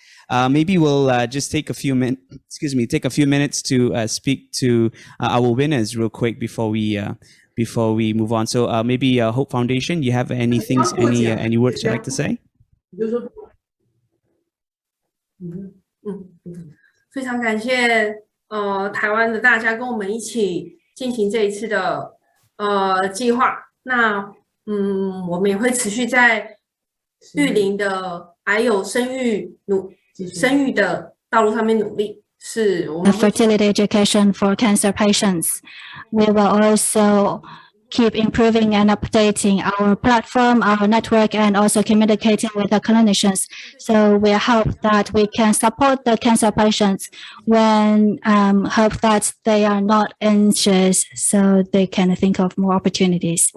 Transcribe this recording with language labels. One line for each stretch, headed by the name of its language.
English: Maybe we'll just take a few minutes to speak to our winners real quick before we move on. So maybe Hope Foundation, you have any words you'd like to say?
Chinese: 非常感谢台湾的大家跟我们一起进行这一次的计划。那我们也会持续在育龄的还有生育的道路上面努力。是我们
English: fertility education for cancer patients. We will also keep improving and updating our platform, our network, and also communicating with the clinicians. So we hope that we can support the cancer patients when hope that they are not anxious, so they can think of more opportunities.